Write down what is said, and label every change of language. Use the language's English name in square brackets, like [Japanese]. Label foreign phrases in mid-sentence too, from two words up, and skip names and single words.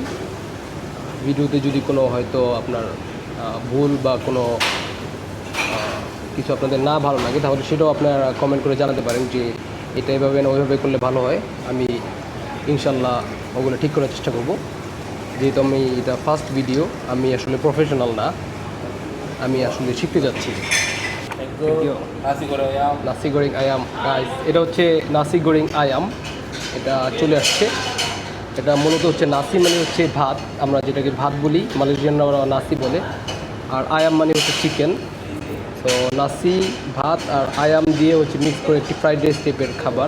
[Bangla] ভিডিওতে যদি কোনো হয়তো আপনার ভুল বা কোনো কিছু আপনাদের না ভালো লাগে, তাহলে সেটাও আপনারা কমেন্ট করে জানাতে পারেন যে এটা এভাবে না ওইভাবে করলে ভালো হয়। আমি ইনশাল্লাহ ওগুলো ঠিক করার চেষ্টা করব। যেহেতু আমি এটা [English] first video, [Bangla] আমি আসলে প্রফেশনাল না, আমি আসলে শিখতে যাচ্ছি। [English] Thank you. [Malay] Nasi goreng ayam. nasi goreng ayam [Bangla] গাইস, এটা হচ্ছে [Malay] nasi goreng ayam. [Bangla] এটা চলে আসছে। এটা মূলত হচ্ছে নাসি মানে হচ্ছে ভাত, আমরা যেটাকে ভাত বলি, মালয়েশিয়ানরা ওরা নাসি বলে। আর আয়াম মানে হচ্ছে চিকেন। তো নাসি ভাত আর আয়াম দিয়ে হচ্ছে মিক্স করে একটি [English] fried rice [Bangla] টাইপের খাবার।